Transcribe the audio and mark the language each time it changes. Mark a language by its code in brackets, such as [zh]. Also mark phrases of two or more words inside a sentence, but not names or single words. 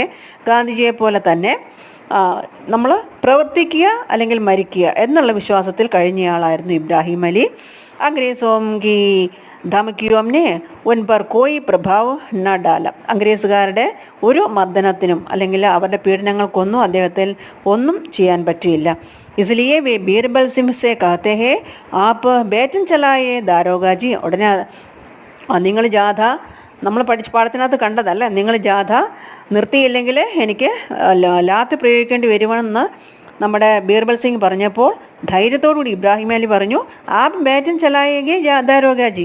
[ml] ഗാന്ധിജിയെ പോലെ തന്നെ നമ്മൾ പ്രവർത്തിക്കുക അല്ലെങ്കിൽ മരിക്കുക എന്നുള്ള വിശ്വാസത്തിൽ കഴിഞ്ഞയാളായിരുന്നു ഇബ്രാഹിം അലി. [hi] अंग्रेज़ों की धमकियों ने उन पर कोई प्रभाव न डाला. [ml] അംഗ്രേസുകാരുടെ ഒരു മർദ്ദനത്തിനും അല്ലെങ്കിൽ അവരുടെ പീഡനങ്ങൾക്കൊന്നും അദ്ദേഹത്തിൽ ഒന്നും ചെയ്യാൻ പറ്റിയില്ല. [hi] इसलिए वे बीरबल सिंह से कहते हैं आप बैटन चलाए दारोगा जी. [ml] ഉടനെ നിങ്ങൾ ജാഥ, നമ്മൾ പാഠത്തിനകത്ത് കണ്ടതല്ല, നിങ്ങൾ ജാഥ നിർത്തിയില്ലെങ്കിൽ എനിക്ക് ലാത്ത് പ്രയോഗിക്കേണ്ടി വരുമെന്ന് നമ്മുടെ ബീർബൽ സിംഗ് പറഞ്ഞപ്പോൾ ധൈര്യത്തോടുകൂടി ഇബ്രാഹിം അലി പറഞ്ഞു, [hi] आ बैटन चलायेगे दारोगाजी.